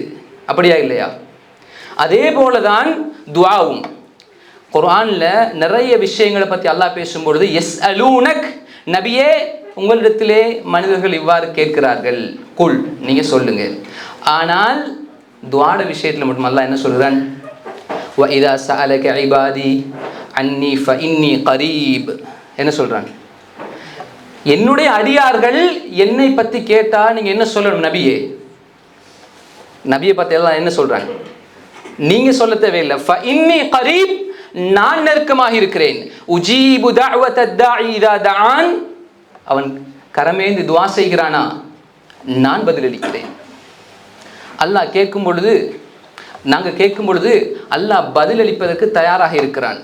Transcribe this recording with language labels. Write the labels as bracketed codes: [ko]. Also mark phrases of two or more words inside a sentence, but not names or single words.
[ta] அப்படியா இல்லையா? அதே போல தான் துஆவும். குர்ஆனில் நிறைய விஷயங்களை பற்றி அல்லாஹ் பேசும்பொழுது யஸ்அலூனக், நபியே உங்களிடத்திலே மனிதர்கள் இவ்வாறு கேட்கிறார்கள், குல் நீங்கள் சொல்லுங்க. ஆனால் துஆட விஷயத்தில் மட்டும் அல்லாஹ் என்ன சொல்கிறான், [ar] وَإِذَا سَأَلَكَ عِبَادِي عَنِّي فَإِنِّي قَرِيبٌ, [ta] என்ன சொல்கிறான், என்னுடைய அடியார்கள் என்னை பற்றி கேட்டால் நீங்கள் என்ன சொல்லணும் நபியே. நபியை பற்றி எல்லாம் என்ன சொல்கிறாங்க, நீங்கள் சொல்ல தேவையில்லை. [ar] فَإِنِّي قَرِيبٌ, [ta] நான் நெருக்கமாக இருக்கிறேன். [ar] أجيب دعوة الداع إذا دعان, [ta] அவன் கரமேந்தி துஆ செய்கிறானா நான் பதிலளிக்கிறேன். அல்லாஹ் கேட்கும் பொழுது, நாங்கள் கேட்கும் பொழுது அல்லாஹ் பதிலளிப்பதற்கு தயாராக இருக்கிறான்.